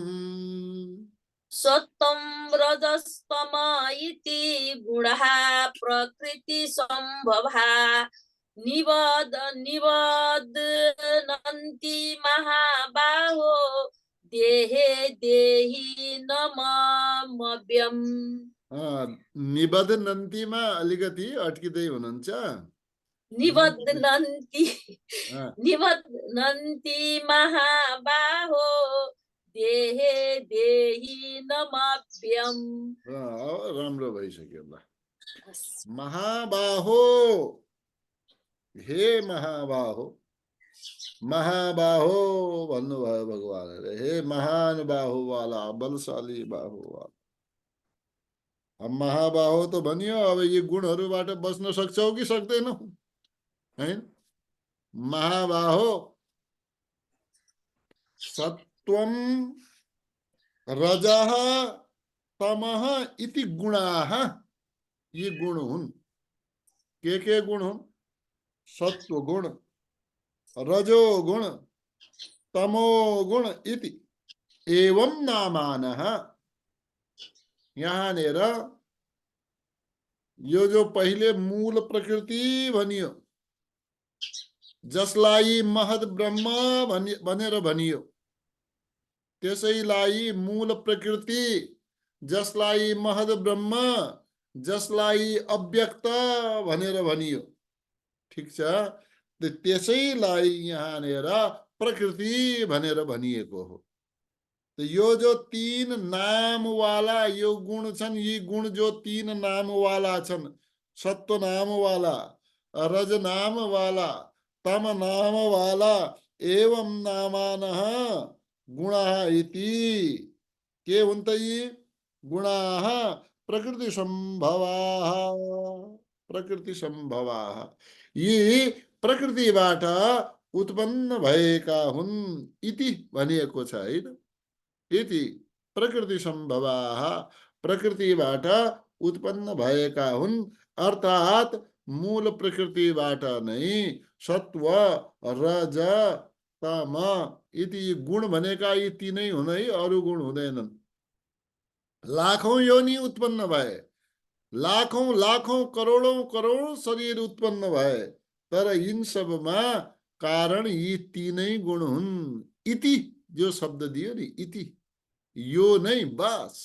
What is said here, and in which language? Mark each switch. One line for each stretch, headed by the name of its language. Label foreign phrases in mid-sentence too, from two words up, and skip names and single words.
Sanskrit: सत्वं रजस्तम इति गुणः प्रकृति संभवः, निबध्नन्ति महाबाहो, देहे देहिनमव्ययम्।
Nepali: निबध्नन्तिमा अलिकति अट्किँदै हुनुहुन्छ।
Sanskrit: निबध्नन्ति, निबध्नन्ति महाबाहो, देहे देहिनमव्ययम्।
Nepali: राम्रो भइसक्यो। ल, महाबाहो, हे महाबाहो, महाबाहो भन्नुभयो भगवानले,
Hindi: हे महान बाहु वाला, बलशाली बाहु वाला।
Nepali: अब महाबाहो तो भनियो, अब ये गुणहरूबाट बच्न सक्छौ कि सक्दैनौ, हैन?
Sanskrit: महाबाहो सत्वम रजः तमः इति गुणाः,
Nepali: ये गुण हुन्। के गुण हुन्?
Sanskrit: सत्व गुण, रजो गुण, तमो गुण इति एवं नामानः।
Nepali: यहाँनिर यो जो पहिले मूल प्रकृति भनियो, जसलाई महद ब्रह्म भनेर भनियो, त्यसैलाई मूल प्रकृति, जसलाई महद ब्रह्म, जसलाई अव्यक्त भनेर भनियो। ठीक छ? त्यसैलाई यहाँनिर प्रकृति भनेर भनिएको हो। तो यो जो
Hindi: तीन नाम वाला
Nepali: यो गुण छन्, यी गुण जो
Hindi: तीन नाम वाला
Nepali: छन्,
Hindi: सत्व नाम वाला, रज नाम वाला, तम नाम वाला,
Sanskrit: एवं नामानः गुणाः इति,
Nepali: के हुन् त यी गुणाः?
Sanskrit: प्रकृति सम्भवाः, प्रकृति सम्भवाः,
Nepali: यी प्रकृतिबाट उत्पन्न भएका हुन् इति भनिएको छ, हैन?
Sanskrit: इति प्रकृति सम्भवाः,
Nepali: प्रकृतिबाट उत्पन्न भएका हुन्, अर्थात् मूल प्रकृतिबाट नै सत्व रज तम इति गुण भनेका यी तीनै हुन् है, अरू गुण हुँदैनन्। लाखौं योनि उत्पन्न भए, लाखौं लाखौं करोडौं करोडौं शरीर उत्पन्न भए, तर यिन सबमा कारण यी तीनै गुण हुन्। इति जो शब्द दियो नि, इति, यो नै बस।